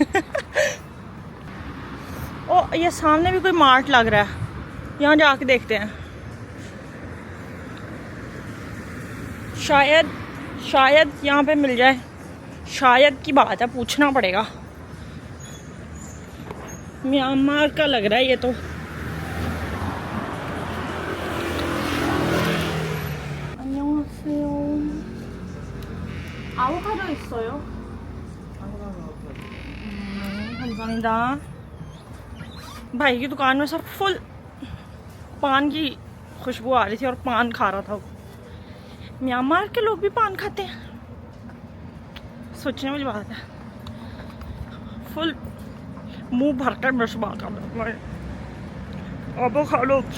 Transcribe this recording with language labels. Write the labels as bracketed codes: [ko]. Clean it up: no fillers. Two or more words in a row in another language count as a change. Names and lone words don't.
[hi] ओ, ये सामने भी कोई मार्ट लग रहा है, यहाँ जाके देखते हैं। शायद यहाँ पे मिल जाए, शायद की बात है, पूछना पड़ेगा। म्यांमार का लग रहा है ये तो। [ko] 아보카도 있어요? 감사합니다। [hi] भाई की दुकान में सब फुल पान की खुशबू आ रही थी और पान खा रहा था। म्यांमार के लोग भी पान खाते हैं, सोचने वाली बात है। फुल मुंह भरकर बशबा का एवोकाडो।